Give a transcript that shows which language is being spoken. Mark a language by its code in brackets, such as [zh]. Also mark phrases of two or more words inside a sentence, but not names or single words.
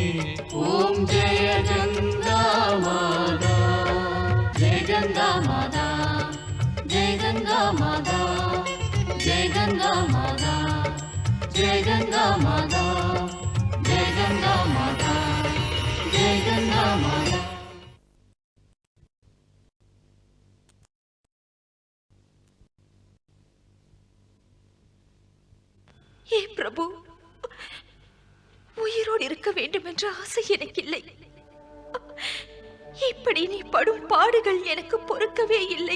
[hi] ॐ जय गङ्गा माता, जय गंगा माता, जय गंगा माता, जय गंगा माता, जय गंगा माता, जय गंगा माता, जय गंगा माता. [ta] ஏ பிரபு, உயிரோடு இருக்க வேண்டும் என்ற ஆசை எனக்கு இல்லை. இப்படி நீ படும் பாடுகள் எனக்கு பொறுக்கவே இல்லை.